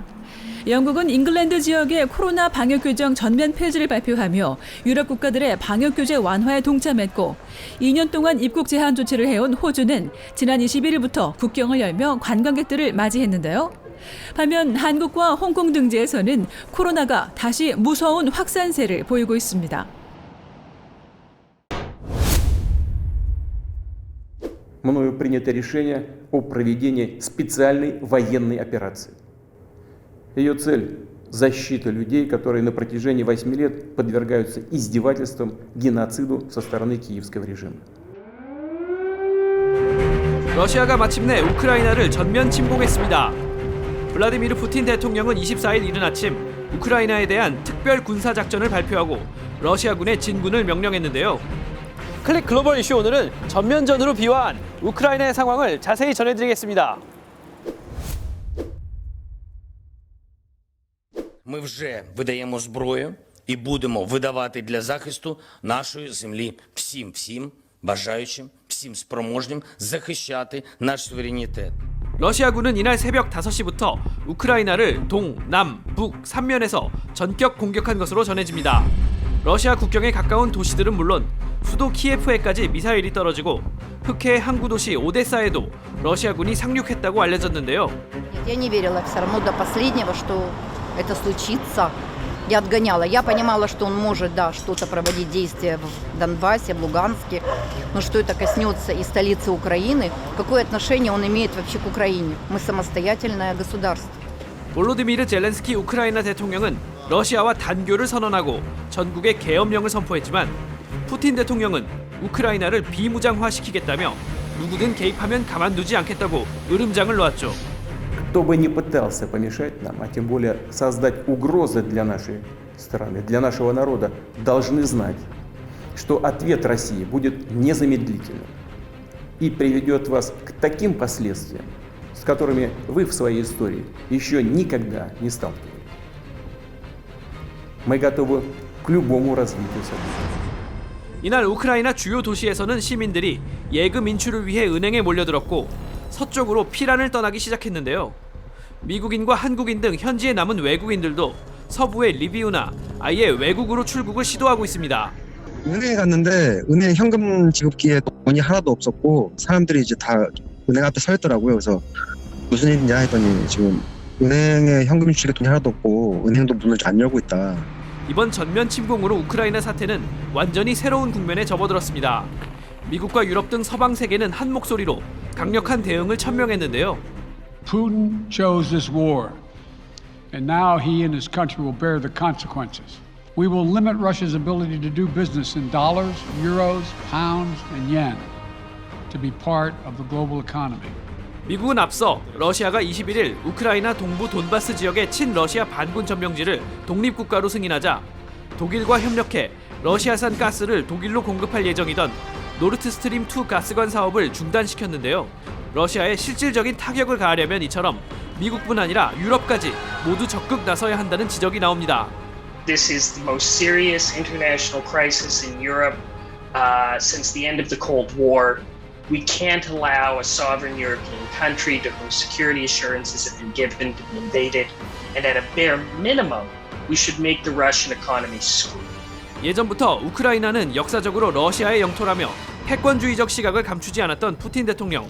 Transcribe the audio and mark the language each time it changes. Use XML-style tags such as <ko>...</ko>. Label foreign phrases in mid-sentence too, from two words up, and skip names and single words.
<ko>영국은 잉글랜드 지역의 코로나 방역 규정 전면 폐지를 발표하며 유럽 국가들의 방역 규제 완화에 동참했고 2년 동안 입국 제한 조치를 해온 호주는 지난 21일부터 국경을 열며 관광객들을 맞이했는데요. 반면 한국과 홍콩 등지에서는 코로나가 다시 무서운 확산세를 보이고 있습니다.</ko> <ru>Мною принято решение о проведении специальной военной операции. Ее цель – защита людей, которые на протяжении 8 лет подвергаются издевательствам, геноциду со стороны киевского режима.</ru> <ko>러시아가 마침내 우크라이나를 전면 침공했습니다. 블라디미르 푸틴 대통령은 24일 이른 아침 우크라이나에 대한 특별 군사작전을 발표하고 러시아군의 진군을 명령했는데요. 클릭 글로벌 이슈 오늘은 전면전으로 비화한 우크라이나의 상황을 자세히 전해드리겠습니다.</ko> <uk>Ми вже видаємо зброю і будемо видавати для захисту нашої землі всім бажаючим, всім спроможним захищати наш суверенітет.</uk> <ko>러시아군은 이날 새벽 5시부터 우크라이나를 동, 남, 북 3면에서 전격 공격한 것으로 전해집니다. 러시아 국경에 가까운 도시들은 물론 수도 키예프에까지 미사일이 떨어지고 흑해 항구 도시 오데사에도 러시아군이 상륙했다고 알려졌는데요.</ko> <ru>Я не верила все равно до последнего, что это случится. Я отгоняла. Я понимала, что он может, да, что-то проводить действия в Донбассе, в Луганске, но что это коснется и столицы Украины, какое отношение он имеет вообще к Украине? Мы самостоятельное государство.</ru> <ko>볼로디미르 젤렌스키 우크라이나 대통령은 러시아와 단교를 선언하고 전국에 계엄령을 선포했지만 푸틴 대통령은 우크라이나를 비무장화시키겠다며 누구든 개입하면 가만두지 않겠다고 으름장을 놓았죠.</ko> <ru>Кто бы ни пытался помешать нам, а тем более создать угрозы для нашей страны, для нашего народа, должны знать, что ответ России будет незамедлительным и приведет вас к таким последствиям, с которыми вы в своей истории еще никогда не сталкивались. Мы готовы к любому развитию событий.</ru> <ko>이날 우크라이나 주요 도시에서는 시민들이 예금 인출을 위해 은행에 몰려들었고 서쪽으로 피란을 떠나기 시작했는데요. 미국인과 한국인 등 현지에 남은 외국인들도 서부의 리비우나 아예 외국으로 출국을 시도하고 있습니다. 은행에 갔는데 은행 현금 지급기에 돈이 하나도 없었고 사람들이 이제 다 은행 앞에 서 있더라고요. 그래서 무슨 일이냐 했더니 지금 은행에 현금 인출에 돈이 하나도 없고 은행도 문을 안 열고 있다. 이번 전면 침공으로 우크라이나 사태는 완전히 새로운 국면에 접어들었습니다. 미국과 유럽 등 서방 세계는 한 목소리로 강력한 대응을 천명했는데요.</ko> <en>Putin chose this war, and now he and his country will bear the consequences. We will limit Russia's ability to do business in dollars, euros, pounds, and yen to be part of the global economy.</en> <ko>미국은 앞서 러시아가 21일 우크라이나 동부 돈바스 지역의 친러시아 반군 점령지를 독립국가로 승인하자 독일과 협력해 러시아산 가스를 독일로 공급할 예정이던 노르트스트림 2 가스관 사업을 중단시켰는데요. 러시아에 실질적인 타격을 가하려면 이처럼 미국뿐 아니라 유럽까지 모두 적극 나서야 한다는 지적이 나옵니다.</ko> <en>This is the most serious international crisis in Europe since the end of the Cold War. We can't allow a sovereign European country to whom security assurances have been given to be invaded, and at a bare minimum, we should make the Russian economy screw.</en> <ko>예전부터 우크라이나는 역사적으로 러시아의 영토라며 패권주의적 시각을 감추지 않았던 푸틴 대통령.</ko>